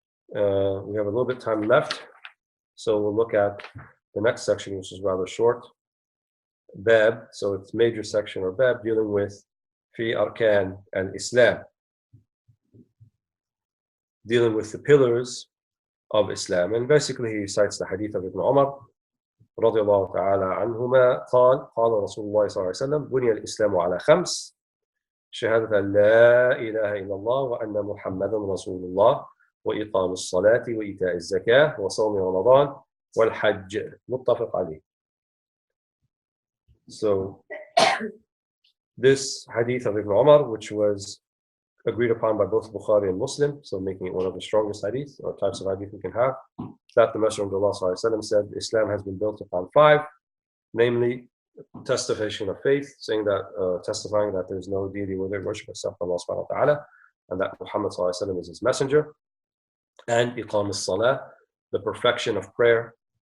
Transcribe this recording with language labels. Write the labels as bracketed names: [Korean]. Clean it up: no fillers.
[English] We have a little bit of time left, so we'll look at the next section, which is rather short. Bab, so it's major section, or bab, dealing with fi arkan and Islam, dealing with the pillars of Islam. And basically he cites the hadith of Ibn Umar [Arabic] رضي الله تعالى عنهما قال رسول الله صلى الله عليه وسلم بني الإسلام على خمس شهادة أن لا إله إلا الله وأن محمدا رسول الله وإقام الصلاة وإيتاء الزكاة وصوم رمضان والحج متفق عليه. [English] So this hadith of Ibn Umar, which was agreed upon by both Bukhari and Muslim, so making it one of the strongest hadith or types of hadith we can have, that the Messenger of Allah ﷺ said Islam has been built upon five, namely testifying of faith, saying that testifying that there is no deity worthy of worship except Allah subhanahu wa ta'ala, and that Muhammad ﷺ is his messenger, and iqam as-salah, the perfection of prayer.